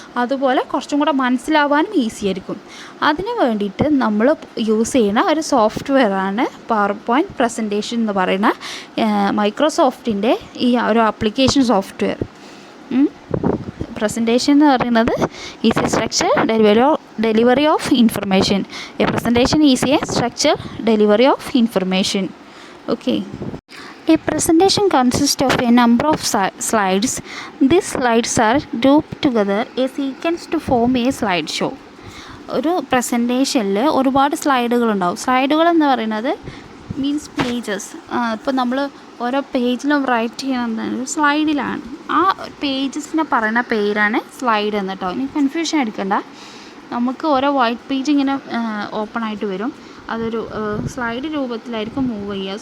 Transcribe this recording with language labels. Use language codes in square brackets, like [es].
[ml] അതുപോലെ കുറച്ചും കൂടെ മനസ്സിലാവാനും ഈസി ആയിരിക്കും. അതിന് വേണ്ടിയിട്ട് നമ്മൾ യൂസ് ചെയ്യുന്ന ഒരു സോഫ്റ്റ്വെയറാണ് പവർ പോയിൻറ്റ് പ്രസൻറ്റേഷൻ എന്ന് പറയുന്ന മൈക്രോസോഫ്റ്റിൻ്റെ ഈ ഒരു ആപ്ലിക്കേഷൻ സോഫ്റ്റ്വെയർ. [en] presentation [ml] എന്ന് പറയുന്നത് [en] Is a structure delivery of information. A presentation is a structure delivery of information. Okay. A presentation consists of a number of slides. These slides are grouped together a sequence to form a slide show. [ml] ഒരു പ്രസൻറ്റേഷനിൽ ഒരുപാട് സ്ലൈഡുകളുണ്ടാവും. സ്ലൈഡുകൾ എന്ന് പറയുന്നത് [en] Means pages. [ml] ഇപ്പോൾ നമ്മൾ ഓരോ പേജിലും right ചെയ്യണമെന്ന് സ്ലൈഡിലാണ്. ആ പേജസിനെ പറയുന്ന പേരാണ് സ്ലൈഡ് എന്ന് കേട്ടോ. ഇനി കൺഫ്യൂഷൻ എടുക്കണ്ട. നമുക്ക് ഓരോ വൈറ്റ് പേജ് ഇങ്ങനെ ഓപ്പൺ ആയിട്ട് വരും. അതൊരു സ്ലൈഡ് രൂപത്തിലായിരിക്കും മൂവ് ചെയ്യുക.